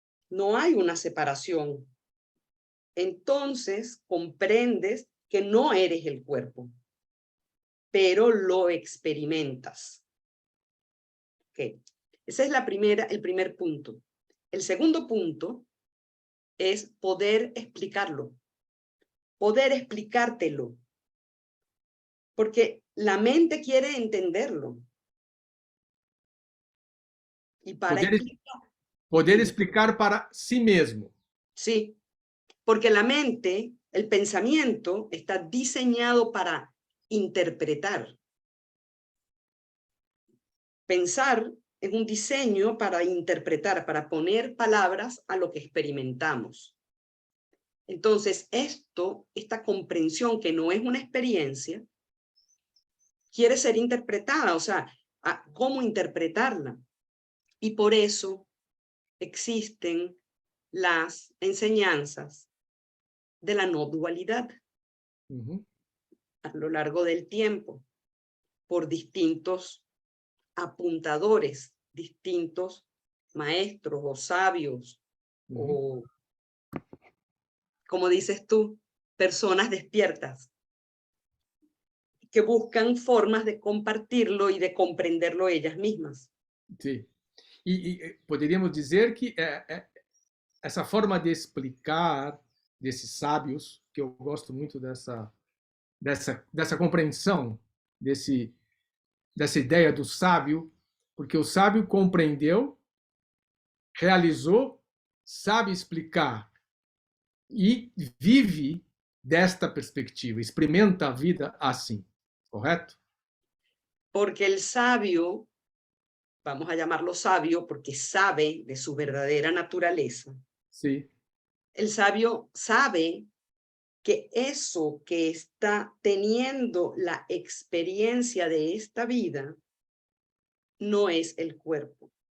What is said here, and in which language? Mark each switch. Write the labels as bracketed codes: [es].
[es] No hay una separación. Entonces comprendes que no eres el cuerpo, pero lo experimentas. ¿Ok? Ese es el primer punto. El segundo punto es poder explicarlo, poder explicártelo, porque la mente quiere entenderlo. Y para [pt] Poder explicar para si mesmo. [es] sí, porque la mente, el pensamiento, está diseñado para interpretar. Pensar es un diseño para interpretar, para poner palabras a lo que experimentamos. Entonces, esta comprensión que no es una experiencia, quiere ser interpretada, o sea, ¿cómo interpretarla? Y por eso existen las enseñanzas de la no dualidad a lo largo del tiempo, por distintos apuntadores, distintos maestros o sabios o, como dices tú, personas despiertas que buscan formas de compartirlo y de comprenderlo ellas mismas. [pt] Sim. Poderíamos dizer que essa forma de explicar desses sábios, que eu gosto muito dessa compreensão, dessa ideia do sábio, porque o sábio compreendeu, realizou, sabe explicar e vive desta perspectiva, experimenta a vida assim, correto? [es] Porque el sabio, vamos a llamarlo sabio porque sabe de su verdadera naturaleza. [pt] Sim. [es] El sabio sabe que eso que está teniendo la experiencia de esta vida no es el cuerpo.